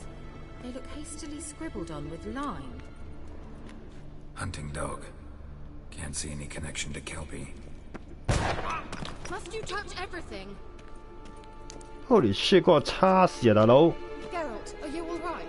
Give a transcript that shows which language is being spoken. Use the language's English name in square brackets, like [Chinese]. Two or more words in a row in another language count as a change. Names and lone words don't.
[English] They look hastily scribbled on with lime. Hunting dog. Can't see any connection to Kelpie. Must you touch everything? Holy shit！ [Cantonese] 嗰個叉事啊，大佬！ [English] Geralt, are you all right?